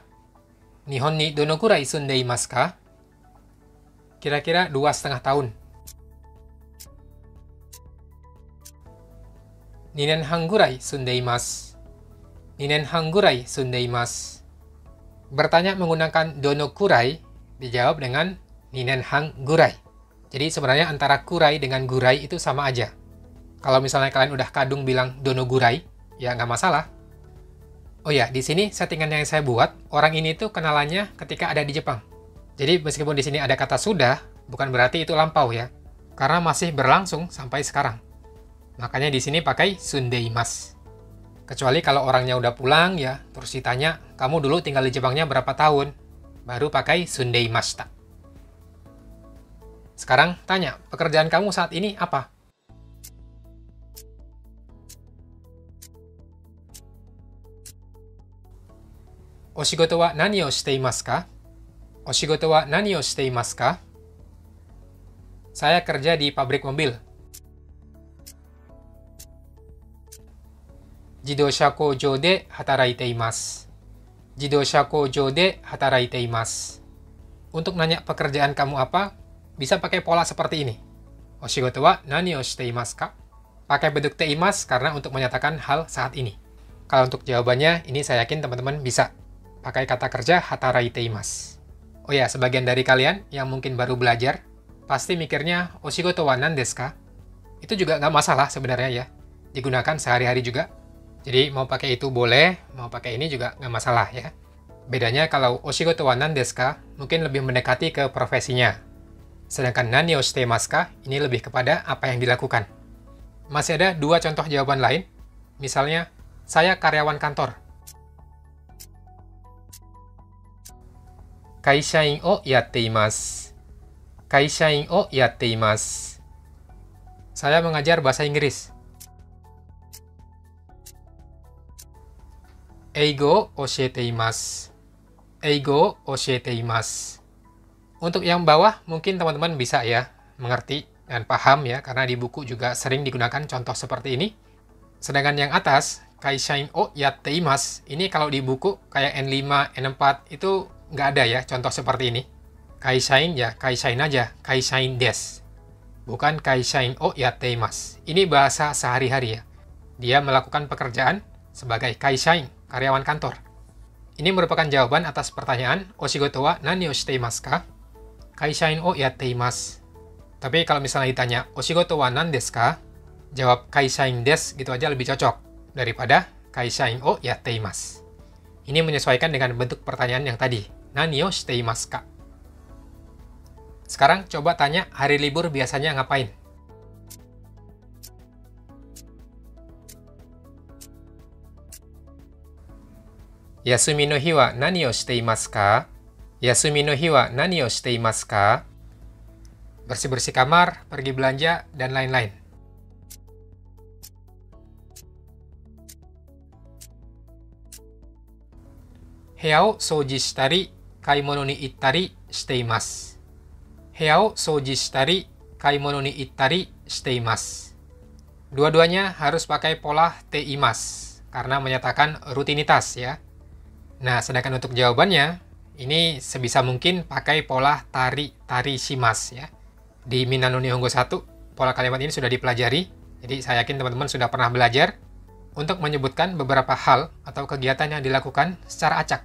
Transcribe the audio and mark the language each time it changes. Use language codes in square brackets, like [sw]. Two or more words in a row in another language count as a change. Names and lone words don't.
[ja] 日本にどのくらい住んでいますか? [id] Kira-kira 2,5 tahun. [ja] 2 年半ぐらい住んでいます。2年半ぐらい住んでいます。 [id] Bertanya menggunakan [ja] どのくらい, [id] dijawab dengan [ja] 2 年半ぐらい. [id] Jadi sebenarnya antara kurai dengan gurai itu sama aja. Kalau misalnya kalian udah kadung bilang [ja] どのぐらい, [id] ya nggak masalah. Oh ya, di sini settingan yang saya buat, orang ini tuh kenalannya ketika ada di Jepang. Jadi meskipun di sini ada kata sudah, bukan berarti itu lampau ya. Karena masih berlangsung sampai sekarang. Makanya di sini pakai sundeimasu. Kecuali kalau orangnya udah pulang ya, terus ditanya, kamu dulu tinggal di Jepangnya berapa tahun? Baru pakai sundeimashita. Sekarang tanya, pekerjaan kamu saat ini apa? [ja] お仕事は何をしていますか? お仕事は何をしていますか? [id] Saya kerja di pabrik mobil. [ja] 自動車工場で働いています. 自動車工場で働いています. [id] Untuk nanya pekerjaan kamu apa, bisa pakai pola seperti ini. [ja] お仕事は何をしていますか? [id] Pakai bentuk teimasu karena untuk menyatakan hal saat ini. Kalau untuk jawabannya, ini saya yakin teman-teman bisa. Pakai kata kerja [ja] 働いています. [id] Oh ya, sebagian dari kalian yang mungkin baru belajar, pasti mikirnya [ja] お仕事は何ですか? [id] Itu juga nggak masalah sebenarnya ya. Digunakan sehari-hari juga. Jadi mau pakai itu boleh, mau pakai ini juga nggak masalah ya. Bedanya kalau [ja] お仕事は何ですか, [id] mungkin lebih mendekati ke profesinya. Sedangkan [ja] 何をしていますか, [id] ini lebih kepada apa yang dilakukan. Masih ada dua contoh jawaban lain. Misalnya, saya karyawan kantor. [ja] 会社員をやっています. 会社員をやっています. [id] Saya mengajar bahasa Inggris. [ja] 英語教えています. 英語教えています. [id] Untuk yang bawah mungkin teman-teman bisa ya mengerti dan paham ya karena di buku juga sering digunakan contoh seperti ini. Sedangkan yang atas [ja] 会社員をやっています [id] ini kalau di buku kayak N5, N4 itu nggak ada ya contoh seperti ini. Kaishain ya kaishain aja, [ja] 会社員です. [id] Bukan [ja] 会社員をやっています. [id] Ini bahasa sehari-hari ya. Dia melakukan pekerjaan sebagai kaishain, karyawan kantor. Ini merupakan jawaban atas pertanyaan [ja] お仕事は何をしていますか? 会社員をやっています. [id] Tapi kalau misalnya ditanya [ja] お仕事は何ですか? [id] Jawab [ja] 会社員です [id] gitu aja lebih cocok daripada [ja] 会社員をやっています. [id] Ini menyesuaikan dengan bentuk pertanyaan yang tadi. [ja] 何をしていますか? [id] Sekarang coba tanya hari libur biasanya ngapain? [ja] 休みの日は何をしていますか? 休みの日は何をしていますか? [id] Bersih-bersih kamar, pergi belanja, dan lain-lain. [ja] 部屋を掃除したり、買い物に行ったりしています. 部屋を掃除したり、買い物に行ったりしています. [id] Dua-duanya harus pakai pola [ja] ています. [id] karena menyatakan rutinitas ya. Nah, sedangkan untuk jawabannya, ini sebisa mungkin pakai pola [ja] たりします [id] ya. Di Minna no Nihongo 1, pola kalimat ini sudah dipelajari, jadi saya yakin teman-teman sudah pernah belajar untuk menyebutkan beberapa hal atau kegiatan yang dilakukan secara acak.